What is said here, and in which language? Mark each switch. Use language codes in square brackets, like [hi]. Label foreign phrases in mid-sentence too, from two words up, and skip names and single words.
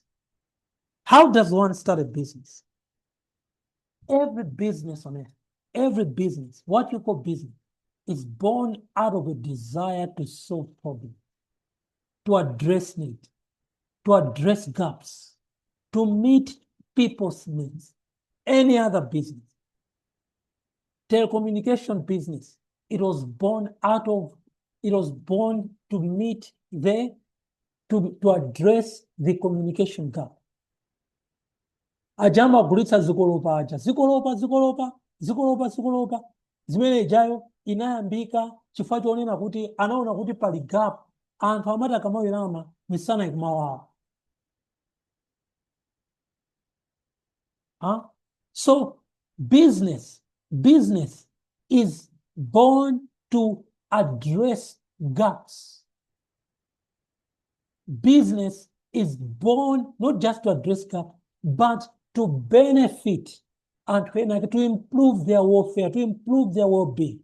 [en] How does one start a business? Every business on earth, every business, what you call business, is born out of a desire to solve problems, to address needs, to address gaps, to meet people's needs. Any other business, telecommunication business, it was born to meet to address the communication gap. [ny] Ajamba gulitsa zikolopa aja, zikolopa, zimene ijayo inayambika chifukwa chonena kuti anaona kuti pali gap, anthu amati akamawirama misana ikumawawa. [en] So business is born to address gaps. Business is born not just to address gaps, but to benefit and to improve their welfare, to improve their well-being.